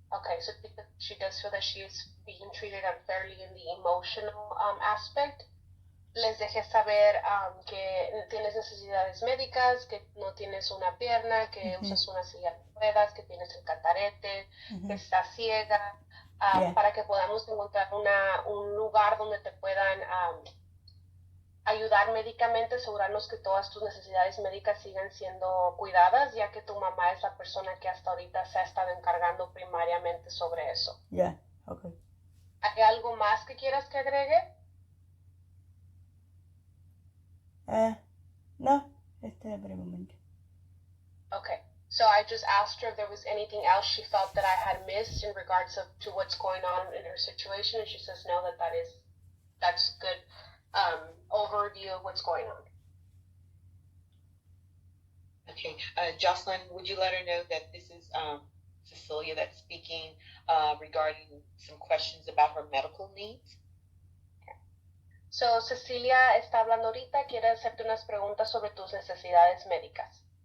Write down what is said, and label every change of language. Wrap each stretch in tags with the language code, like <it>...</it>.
<en>Okay, so she does feel that she is being treated unfairly in the emotional aspect.</en> <es>Les dejé saber que tienes necesidades médicas, que no tienes una pierna, que Ujú. usas una silla de ruedas, que tienes el catarete, Ujú. que estás ciega, Yeah. para que podamos encontrar un lugar donde te puedan ayudar médicamente, asegurarnos que todas tus necesidades médicas sigan siendo cuidadas, ya que tu mamá es la persona que hasta ahorita se ha estado encargando primariamente sobre eso. Ya, ok. ¿Hay algo más que quieras que agregue? No, por el momento.</es> <en>Okay, so I just asked her if there was anything else she felt that I had missed in regards to what's going on in her situation, and she says no, that's good overview of what's going on. Okay, Jocelyn, would you let her know that this is Cecilia that's speaking regarding some questions about her medical needs?</en> <es>So Cecilia está hablando ahorita, quiere hacerte unas preguntas sobre tus necesidades médicas.</es>